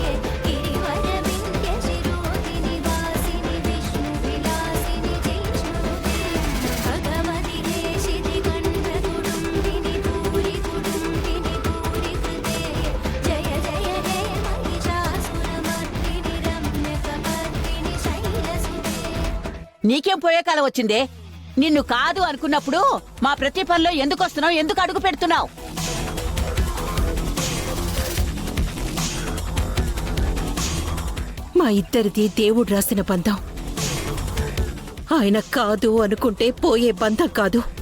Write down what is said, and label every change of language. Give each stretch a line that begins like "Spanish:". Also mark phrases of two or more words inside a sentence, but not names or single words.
Sanskrit: गिरिवरविन्द्यशिरोधिनि वासिनि विष्णुविलासिनि जिष्णुनुते भगवति देशिति कण्ठकुटुम्बिनि भूरि कुटुम्बिनि भूरि कृते जय जय हे महिषासुरमर्दिनि रम्यकपर्दिनि शैलसुते
Telugu: నీకేం పోయే కాలం వచ్చిందే? నిన్ను కాదు అనుకున్నప్పుడు మా ప్రతి పనిలో ఎందుకు వస్తున్నావు? ఎందుకు అడుగు పెడుతున్నావు? మా ఇద్దరిది దేవుడు రాసిన బంధం. ఆయన కాదు అనుకుంటే పోయే బంధం కాదు.